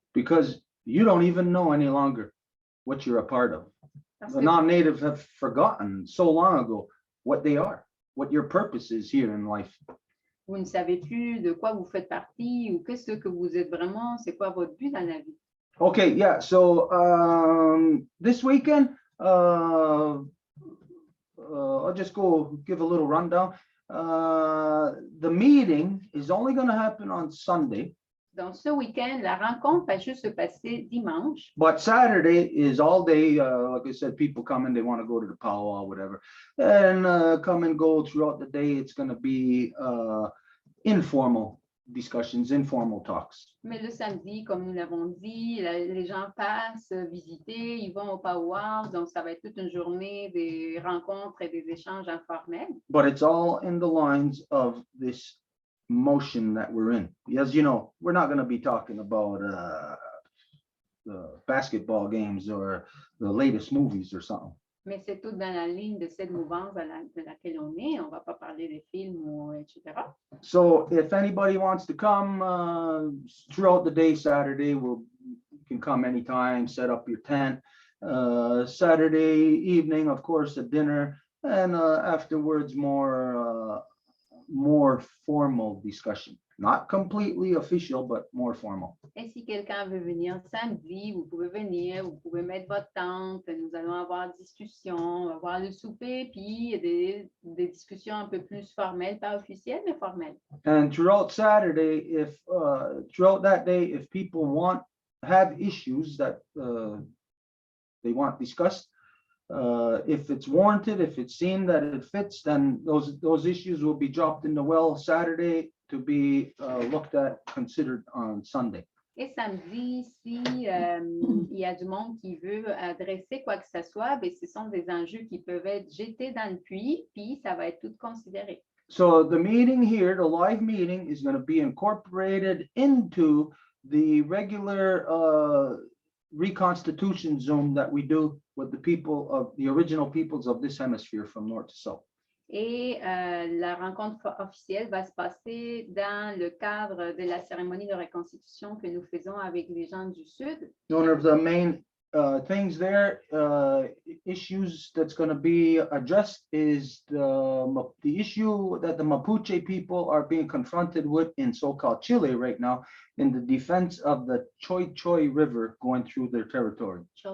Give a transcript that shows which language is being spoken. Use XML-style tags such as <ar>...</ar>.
<en>Because you don't even know any longer what you're a part of.</en> <fr>Parce</fr> <en>The</en> <fr>que</fr> <en>non-native have forgotten so long ago what they are, what your purpose is here in life.</en> <fr>vous ne savez plus de quoi vous faites partie ou qu'est-ce que vous êtes vraiment, c'est quoi votre but dans la vie.</fr> <en>Okay, yeah, so this weekend, I'll just go give a little rundown. The meeting is only going to happen on Sunday.</en> <fr>Donc, ce week-end, la rencontre va juste se passer dimanche.</fr> <en>But Saturday is all day. Like I said, people come in, they want to go to the powwow, whatever, and come and go throughout the day. It's going to be informal discussions, informal talks.</en> <fr>Mais le samedi, comme nous l'avons dit, les gens passent visiter, ils vont au powwow, donc ça va être toute une journée des rencontres et des échanges informels.</fr> <en>But it's all in the lines of this motion that we're in. As you know, we're not going to be talking about the basketball games or the latest movies or something.</en> <fr>Mais c'est tout dans la ligne de cette mouvance de laquelle on est. On ne va pas parler des films, ou, etc.</fr> <en>So if anybody wants to come throughout the day, Saturday, you can come anytime, set up your tent. Saturday evening, of course, a dinner, and afterwards more formal discussion. Not completely official, but more formal.</en> <fr>Et si quelqu'un veut venir samedi, vous pouvez venir, vous pouvez mettre votre tente, nous allons avoir discussion, on va avoir le souper, puis des discussions un peu plus formelles, pas officielles, mais formelles.</fr> <en>And throughout Saturday, throughout that day, if people have issues that they want discussed, if it's warranted, if it's seen that it fits, then those issues will be dropped in the well Saturday to be looked at, considered on Sunday.</en> <fr>Et samedi, si il y a du monde qui veut adresser quoi que ce soit, ben, ce sont des enjeux qui peuvent être jetés dans le puits, puis ça va être tout considéré.</fr> <en>So the meeting here, the live meeting, is going to be incorporated into the regular reconstitution Zoom that we do with the people of the original peoples of this hemisphere from north to south.</en> <fr>Et la rencontre officielle va se passer dans le cadre de la cérémonie de reconstitution que nous faisons avec les gens du Sud.</fr> <en>One of the main things there, issues that's going to be addressed is the issue that the Mapuche people are being confronted with in so-called Chile right now in the defense of the Choi Choi River going through their territory.</en>